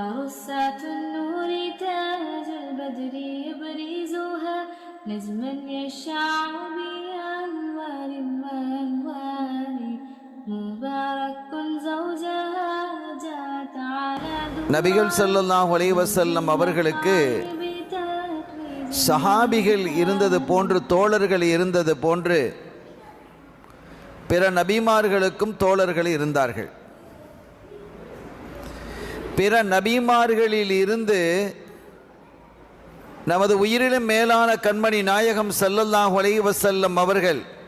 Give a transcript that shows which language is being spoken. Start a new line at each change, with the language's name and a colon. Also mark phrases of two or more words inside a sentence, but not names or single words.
Arabic: قصة النور تاج البدر يبرزها نجما يشع بأنوار وأنوار مبارك زوجها جاءت على
Tamil: நபிகள்
Arabic: صلى الله عليه وسلم
Tamil: அவர்களுக்கு சஹாபிகள் இருந்தது போன்று, தோழர்கள் இருந்தது போன்று பிற நபிமார்களுக்கும் தோழர்கள் இருந்தார்கள். பிற நபிமார்களில் இருந்து நமது உயிரிலும் மேலான கண்மணி நாயகம்
Arabic: صلى الله عليه وسلم
Tamil: அவர்கள்